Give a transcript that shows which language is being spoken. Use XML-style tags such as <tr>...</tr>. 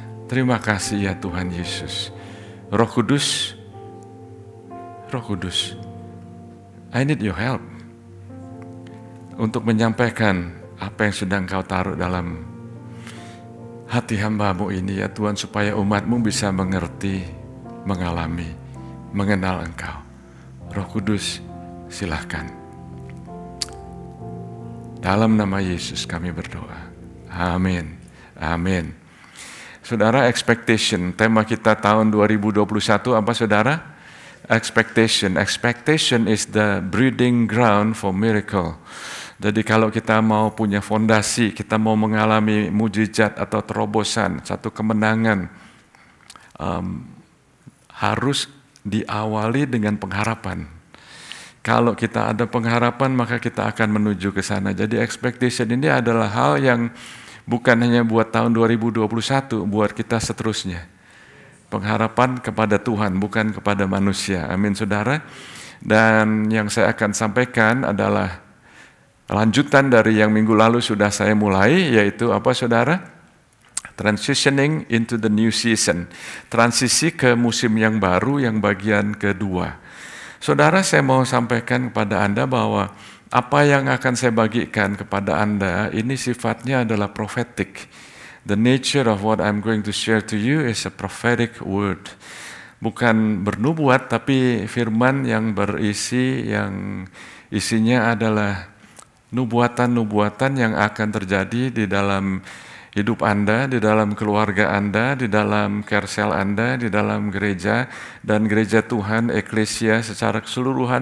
<id>Terima kasih ya Tuhan Yesus. Roh Kudus,</id> <en>I need your help</en> <id>untuk menyampaikan apa yang sudah Engkau taruh dalam hati hamba-Mu ini ya Tuhan, supaya umat-Mu bisa mengerti, mengalami, mengenal Engkau. Roh Kudus, silahkan. Dalam nama Yesus kami berdoa. Amin. Amin. Saudara, expectation. Tema kita tahun 2021 apa saudara?</id> <en>Expectation. Expectation is the breeding ground for miracle.</en> <id>Jadi kalau kita mau punya fondasi, kita mau mengalami mujizat atau terobosan, satu kemenangan, harus diawali dengan pengharapan. Kalau kita ada pengharapan, maka kita akan menuju ke sana. Jadi expectation ini adalah hal yang bukan hanya buat tahun 2021, buat kita seterusnya. Pengharapan kepada Tuhan, bukan kepada manusia. Amin, saudara. Dan yang saya akan sampaikan adalah lanjutan dari yang minggu lalu sudah saya mulai, yaitu apa saudara?</id> <en>Transitioning into the new season.</en> <id>Transisi ke musim yang baru, yang bagian kedua. Saudara, saya mau sampaikan kepada Anda bahwa apa yang akan saya bagikan kepada Anda ini sifatnya adalah prophetic.</id> <en>The nature of what I'm going to share to you is a prophetic word.</en> <id>Bukan bernubuat, tapi firman yang berisi, yang isinya adalah nubuatan-nubuatan yang akan terjadi di dalam hidup Anda, di dalam keluarga Anda, di dalam kersel Anda, di dalam gereja, dan gereja Tuhan, eklesia secara keseluruhan.</id>